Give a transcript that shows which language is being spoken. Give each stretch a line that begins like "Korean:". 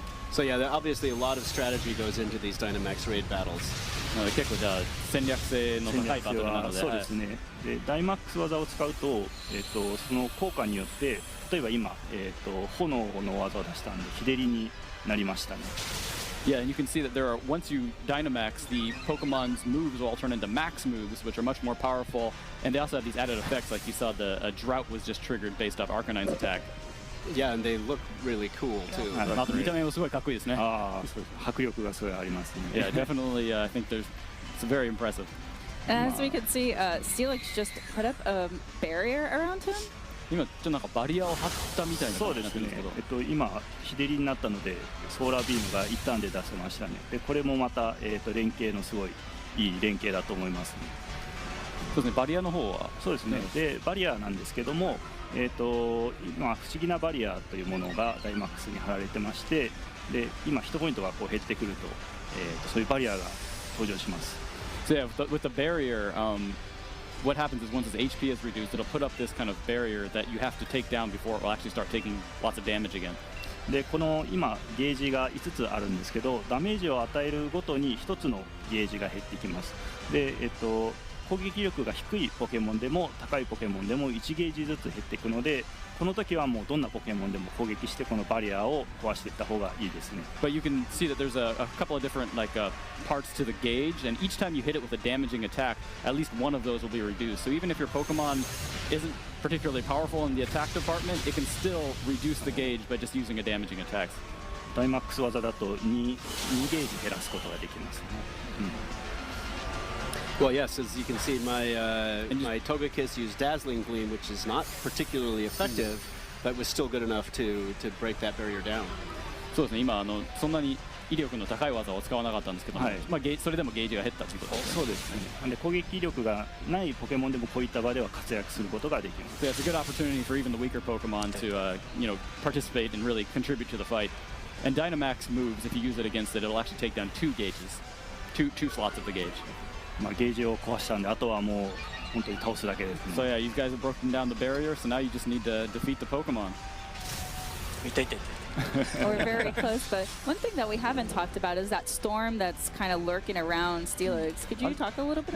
English: So yeah, obviously a lot of strategy goes into these Dinamax raid battles.
Japanese: 結構じゃあ戦略性の高いバトルなので、そうですね。でダイマックス技を使うと、その効果によって例えば今、炎の技を出したんで日照りになりましたね。
English: Yeah, and you can see that once you Dynamax, the Pokemon's moves will all turn into max moves, which are much more powerful, and they also have these added effects, like you saw the drought was just triggered based off Arcanine's attack. Yeah, and they look really cool too.
Japanese: 見た目もすごいかっこいいですね。迫力がすごいありますね。
English: Yeah, definitely. I think it's very impressive. And as we can see, Steelix just put up a barrier around him.
Japanese: 今ちょっとなんかバリアを張ったみたいな感じになってるんですけど、今日照りになったのでソーラービームが一旦で出せましたね。でこれもまた、連携のすごいいい連携だと思いますね。そうですね、バリアの方はそうですね。でバリアなんですけども、今不思議なバリアというものがダイマックスに貼られてまして、で今ヒットポイントがこう減ってくると、そういうバリアが登場します。
English: So yeah, with the barrier, what happens is once its HP is reduced, it'll put up this kind of barrier that you have to take down before it will actually start taking lots of damage again.
Japanese: でこの今ゲージが5つあるんですけど、ダメージを与えるごとに1つのゲージが減ってきます。で攻撃力が低いポケモンでも高いポケモンでも1ゲージずつ減っていくので、この時はもうどんなポケモンでも攻撃してこのバリアを壊していった方がいいですね。
English: But you can see that there's a couple of different parts to the gauge, and each time you hit it with a damaging attack, at least one of those will be reduced. So even if your Pokemon isn't particularly powerful in the attack department, it can still reduce the gauge by just using a damaging attack.
Japanese: ダイマックス技だと2ゲージ減らすことができますね。
English: Well, yes, as you can see, my Togekiss used Dazzling Gleam, which is not particularly effective, but was still good enough to break that barrier down.
Japanese: そうですね、今そんなに威力の高い技を使わなかったんですけども、それでもゲージが減ったということです。そうですね。で攻撃力がないポケモンでもこういった場では活躍することができます。
English: So it's a good opportunity for even the weaker Pokemon to participate and really contribute to the fight. And Dynamax moves, if you use it against it, it'll actually take down 2 gauges, two slots of the gauge.
Japanese: ゲージを壊したんで、あとはもう本当に倒すだけですね。
English: So yeah, you guys have broken down the barrier, so now you just need to defeat the Pokemon.
Japanese: 痛い痛い痛い。
English: We're very close, but one thing that we haven't talked about is that storm that's kind of lurking around Steelix. Could you talk a little bit